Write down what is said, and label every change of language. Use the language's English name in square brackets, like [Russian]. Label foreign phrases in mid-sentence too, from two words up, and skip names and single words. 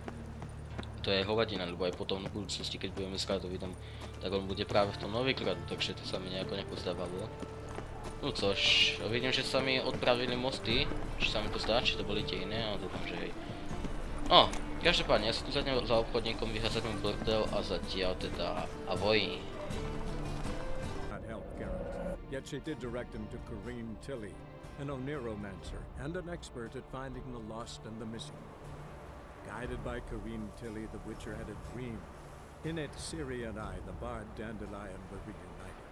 [Slovak] To je hovadina, lebo aj potom v budúcnosti, keď budeme s Radovidom, tak on bude práve v tom Novigradu, takže to sa mi nejako nepozdávalo. No což, vidím, že sa mi odpravili mosty, či sa mi to zdá, či to boli tie iné, ale dúfam, že hej. No, každopádne, ja si tu zatiaľ za obchodníkom vyházam bordel a zatiaľ teda ahoj. [English] Yet she did direct him to Kareem Tilly, an Oniromancer and an expert at finding the lost and the missing. Guided by Kareem Tilly, the Witcher had a dream. In it, Ciri and I, the bard Dandelion, were reunited.